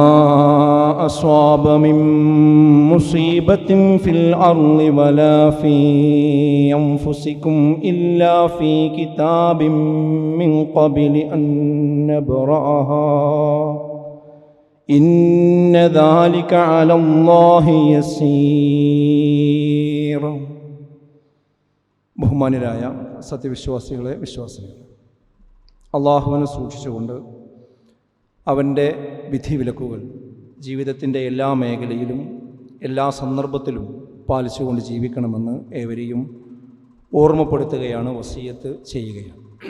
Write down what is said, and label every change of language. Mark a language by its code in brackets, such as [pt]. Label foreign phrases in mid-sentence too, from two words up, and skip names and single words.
[ar] أصاب من مصيبة في الأرض ولا في أنفسكم إلا في كتاب من قبل أن نبرأها إن ذلك على الله يسير. [ml] ബഹുമാന്യരായ സത്യവിശ്വാസികളെ വിശ്വാസികളെ, അള്ളാഹുവിനെ സൂക്ഷിച്ചുകൊണ്ട് അവൻ്റെ വിധിവിലക്കുകൾ ജീവിതത്തിൻ്റെ എല്ലാ മേഖലയിലും എല്ലാ സന്ദർഭത്തിലും പാലിച്ചുകൊണ്ട് ജീവിക്കണമെന്ന് ഏവരെയും ഓർമ്മപ്പെടുത്തുകയാണ്, വസിയത്ത് ചെയ്യുകയാണ്.